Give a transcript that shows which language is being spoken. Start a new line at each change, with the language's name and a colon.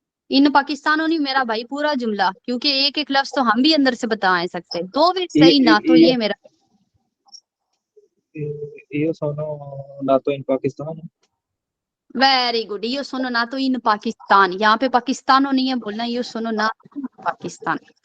Hindi: इन पाकिस्तानों नहीं मेरा भाई, पूरा जुमला, क्योंकि एक एक लफ्ज तो हम भी अंदर से बता नहीं सकते।
Italian: dove sei nato,
Hindi: ये मेरा।
Italian: Io sono nato in Pakistan.
English: very good,
Italian: io sono nato in Pakistan।
Hindi: यहाँ पे पाकिस्तानो नहीं है बोलना,
Italian: io sono nato in Pakistan।